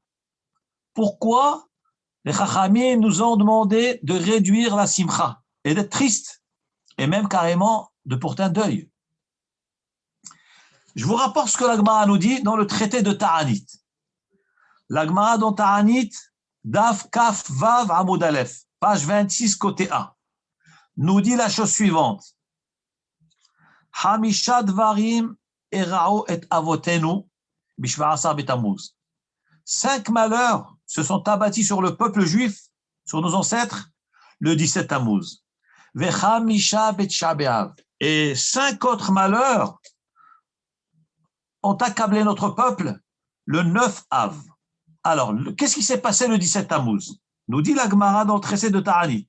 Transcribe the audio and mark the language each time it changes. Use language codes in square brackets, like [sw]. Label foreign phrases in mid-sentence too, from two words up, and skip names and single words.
[fr] Pourquoi les Chachamim nous ont demandé de réduire la simcha et d'être triste, et même carrément de porter un deuil? Je vous rapporte ce que la Gemara nous dit dans le traité de Ta'anit. La Gemara dans Ta'anit, [he] דף כ״ו עמוד א, [fr] page 26, côté A, nous dit la chose suivante. [he] חמשה דברים אירעו את אבותינו בשבעה עשר בתמוז. [fr] 5 malheurs se sont abattus sur le peuple juif, sur nos ancêtres, le 17 Tammuz. [he] וחמשה בתשעה באב. [fr] Et 5 autres malheurs ont accablé notre peuple le 9 Av. Alors, qu'est-ce qui s'est passé le 17 Tammuz? Nous dit la Gemara dans le traité de Ta'anit.